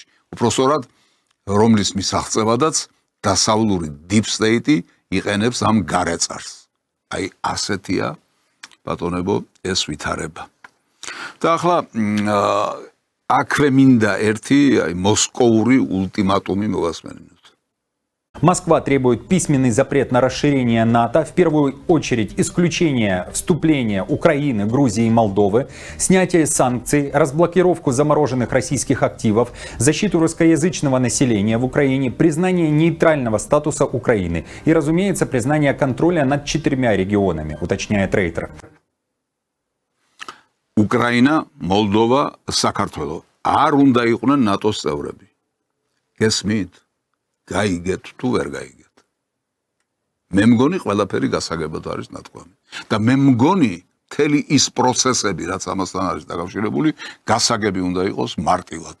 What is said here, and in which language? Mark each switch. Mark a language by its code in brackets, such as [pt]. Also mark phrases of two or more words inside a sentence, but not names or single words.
[ka] უпростоრად, რომლის მისაღწევადაც დასავლური [en] deep state [ka] იყენებს ამ გარეწარს. აი ასეთია ბატონებო ეს ვითარება. და ახლა აქვე მინდა ერთი მოსკოვური ულტიმატუმი მოვასმენინოთ. [ru] Москва требует письменный запрет на расширение НАТО, в первую очередь исключение вступления Украины, Грузии и Молдовы, снятие санкций, разблокировку замороженных российских активов, защиту русскоязычного населения в Украине, признание нейтрального статуса Украины и, разумеется, признание контроля над 4 регионами, уточняет Рейтер. Украина, Молдова, [ka] საქართველო არ უნდა იყვნენ ნატოს წევრები. გესმით? გაიგეთ თუ ვერ გაიგეთ. მე მგონი ყველაფერი გასაგებად არის ნათქვამი. და მე მგონი მთელი ის პროცესები, რაც ამასთან არის დაკავშირებული, გასაგები უნდა იყოს მარტივად.